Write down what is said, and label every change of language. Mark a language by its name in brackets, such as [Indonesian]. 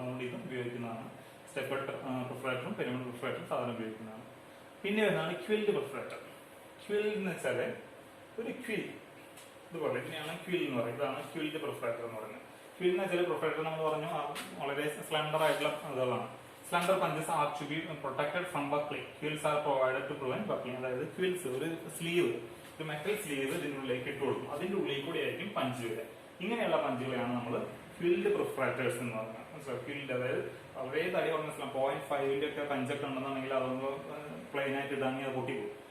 [Malayalam] അതുകൊണ്ട് ഇതും ഉപയോഗിക്കുന്നതാണ്. സ്റ്റെപ്പ് പ്രൊഫ്രാക്ടറും പിരമിഡ് പ്രൊഫ്രാക്ടറും സാധാരണ ഉപയോഗിക്കുന്നതാണ്. പിന്നെ വരുന്നതാണ് ക്വിൽഡ് പ്രൊഫ്രാക്ടർ. ക്വിൽഡ് എന്ന് വെച്ചാൽ ഒരു ക്വിൽ ഇതുപോലെ ഇതിനെയാണ് ക്വിൽ എന്ന് പറയുന്നത്. ഇതാണ് ക്വിൽഡ് പ്രൊഫ്രാക്ടർ എന്ന് പറയുന്നത്. ക്വിൽ എന്ന് വെച്ചാൽ പ്രൊഫ്രാക്ടർ നമ്മൾ പറഞ്ഞു വളരെ സ്ലണ്ടർ ആയിട്ടുള്ള ഇതുകളാണ്. [English] Slender punches are to be protected from buckling. Quills are provided to prevent buckling. [Malayalam] അതായത് quills ഒരു സ്ലീവ്, ഒരു മെറ്റൽ സ്ലീവ് ഇതിന്റെ ഉള്ളിലേക്ക് ഇട്ട് കൊടുക്കും. അതിന്റെ ഉള്ളിൽ കൂടി ആയിരിക്കും പഞ്ച് വരിക. ഇങ്ങനെയുള്ള പഞ്ചുകളെയാണ് നമ്മൾ ക്വിൽഡ് പ്രൊഫ്രാക്ടേഴ്സ് എന്ന് പറയുന്നത്. മനസ്സിലാവും? ക്വിൽഡ് അതായത് വളരെ തടി പറഞ്ഞ 0.5 ഒക്കെ പഞ്ചൊക്കെ ഉണ്ടെന്നുണ്ടെങ്കിൽ അതൊന്ന് പ്ലെയിൻ ആയിട്ട് ഇടാണെങ്കിൽ അത് പൊട്ടിപ്പോകും.